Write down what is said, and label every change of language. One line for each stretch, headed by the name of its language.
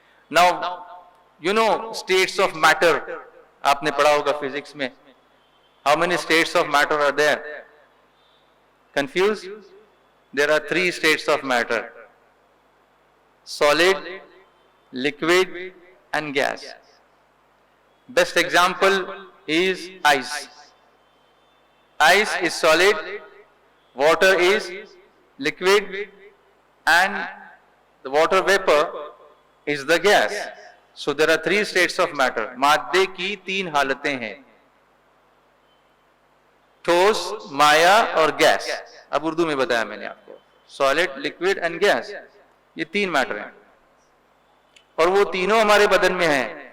English: now you know states of matter,
Hindi: आपने पढ़ा होगा फिजिक्स में.
English: How many states of matter are there? Confused? There are 3 states of matter: solid, liquid and gas. Best example is ice. Ice is solid, water is liquid, and the water vapor is the gas. So there are 3 states of matter.
Hindi: मादे की 3 हालतें हैं: ठोस, माया और gas. अब उर्दू में बताया मैंने आपको.
English: solid, liquid and gas,
Hindi: ये 3 मैटर हैं, और वो तीनों हमारे बदन में हैं.